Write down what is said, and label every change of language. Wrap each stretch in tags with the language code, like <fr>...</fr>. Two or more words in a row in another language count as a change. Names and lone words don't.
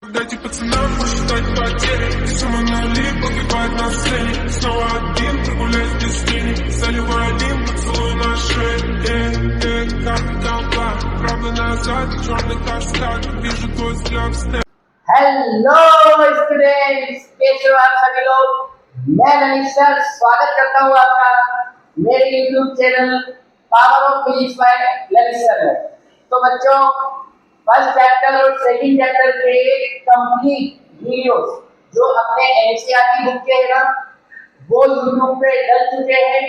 <ru>Дайте пацанам посчитать потери. Самонали погибает на сцене. Снова один, прогуляюсь без тени. Заливаю один поцелуй на шее. Как толпа, правда назад, черный каскад. Вижу твой взгляд в стене.</ru> <en>Hello students,</en> <hi>कैसे हो आप सभी लोग। मैं मनीष सर स्वागत करता हूँ आपका मेरे यूट्यूब चैनल पावर ऑफ फिजिक्स बाय मनीष सर में। तो बच्चों,</hi> <en>first chapter</en> <hi>और</hi> <en>second chapter</en> <hi>के</hi> <en>complete videos</en> <hi>जो अपने एनसीईआरटी बुक के है ना, वो यूट्यूब पे डल चुके हैं।</hi>